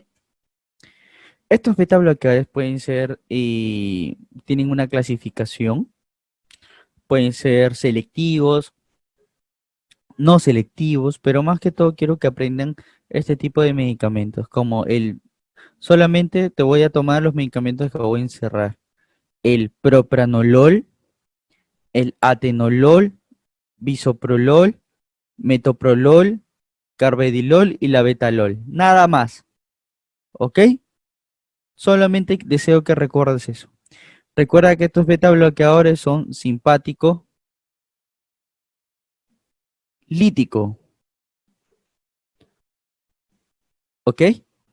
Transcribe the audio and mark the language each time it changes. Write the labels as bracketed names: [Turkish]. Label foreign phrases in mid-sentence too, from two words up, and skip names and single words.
[Spanish] Estos beta bloqueadores pueden ser, tienen una clasificación, pueden ser selectivos, no selectivos, pero más que todo quiero que aprendan este tipo de medicamentos, solamente te voy a tomar los medicamentos que voy a encerrar. El propranolol, el atenolol, bisoprolol, metoprolol, carvedilol y la betalol. Nada más, ¿ok? Solamente deseo que recuerdes eso. Recuerda que estos beta bloqueadores son simpático, lítico, ¿ok?